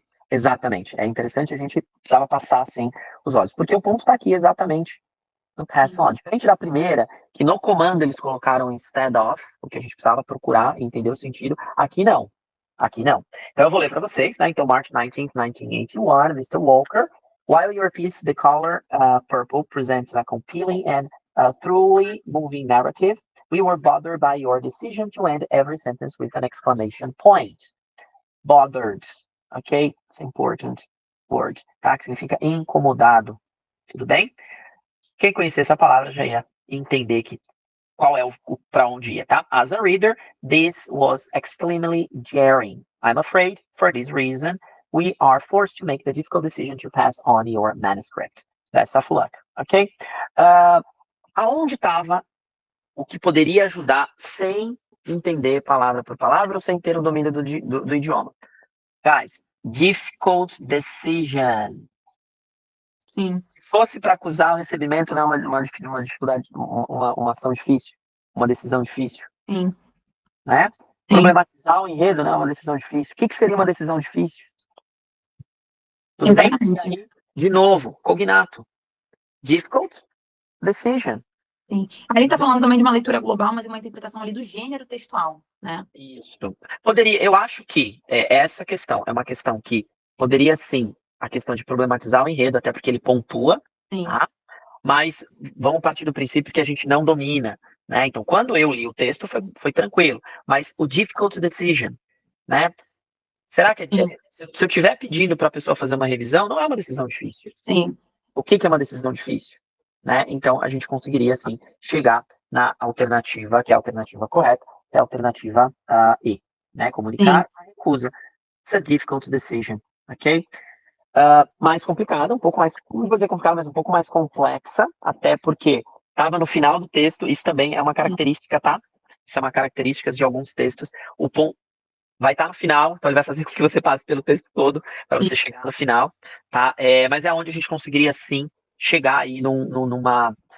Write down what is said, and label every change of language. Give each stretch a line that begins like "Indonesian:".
Portuguese: Exatamente. É interessante, a gente precisava passar assim os olhos. Porque o ponto está aqui exatamente no
English: pass on.
Portuguese: Diferente da primeira, que no comando eles colocaram
English: instead of,
Portuguese: o que a gente precisava procurar e entender o sentido. Aqui não. Aqui não. Então eu vou ler para vocês, né? Então,
English: March 19th, 1981, Mr. Walker. While your piece, The Color Purple, presents a compelling and truly moving narrative, we were bothered by your decision to end every sentence with an exclamation point. Bothered, ok? It's an important word, tá?
Portuguese: Que significa incomodado. Tudo bem? Quem conhecer essa palavra já ia entender qual é o para onde ia, tá?
English: As a reader, this was extremely jarring. I'm afraid, for this reason, we are forced to make the difficult decision to pass on your manuscript. Best of luck, ok?
Portuguese: Aonde estava o que poderia ajudar sem entender palavra por palavra ou sem ter o domínio do idioma?
English: Guys, difficult decision.
Portuguese: Sim. Se fosse para acusar o recebimento, não é uma dificuldade, uma ação difícil, uma decisão difícil. Sim. Né? Sim. Problematizar o enredo não é uma decisão difícil. O que seria uma decisão difícil? Tudo Exatamente. bem? De novo, cognato.
English: Difficult decision.
Portuguese: Sim. Ali está falando também de uma leitura global, mas é uma interpretação ali do gênero textual, né? Isso. Poderia, eu acho que essa questão é uma questão que poderia sim, a questão de problematizar o enredo, até porque ele pontua, tá? Mas vamos partir do princípio que a gente não domina, né? Então, quando eu li o texto, foi tranquilo, mas o
English: difficult decision,
Portuguese: né? Será que se eu estiver pedindo para a pessoa fazer uma revisão, não é uma decisão difícil? Sim. O que é uma decisão difícil? Né? Então, a gente conseguiria, sim, chegar na alternativa, que é a alternativa correta, é a alternativa E, né? Comunicar a recusa.
English: It's a difficult decision, ok?
Portuguese: Mais complicada, um pouco mais, não vou dizer complicada, mas um pouco mais complexa, até porque estava no final do texto, isso também é uma característica, tá? Isso é uma característica de alguns textos. O ponto vai estar no final, então ele vai fazer com que você passe pelo texto todo para você chegar no final, tá? Mas é onde a gente conseguiria sim chegar aí numa